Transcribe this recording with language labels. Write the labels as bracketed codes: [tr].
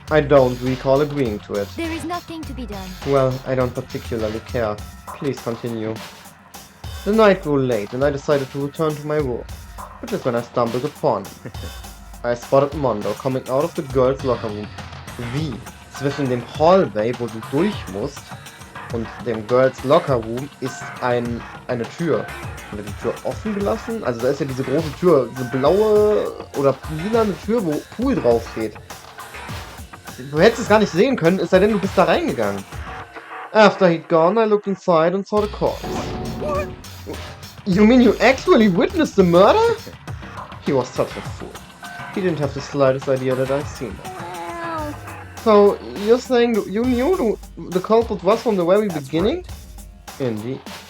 [en] I don't recall agreeing to it. There is nothing to be done. Well, I don't particularly care. Please continue. The night grew late and I decided to return to my room, which is when I stumbled upon him. I spotted Mondo coming out of the girls' locker room. [de] Wie? Zwischen dem Hallway, wo du durch musst, und dem Girls' Locker Room ist eine Tür. Haben wir die Tür offen gelassen? Also da ist ja diese große Tür, diese blaue oder lilane Tür, wo Pool draufsteht. Du hättest es gar nicht sehen können, es sei denn, du bist da reingegangen. [en] After he'd gone, I looked inside and saw the corpse. What? You mean you actually witnessed the murder? He was such a fool. He didn't have the slightest idea that I'd seen it. So, you're saying you knew the culprit was from the very beginning? Indeed.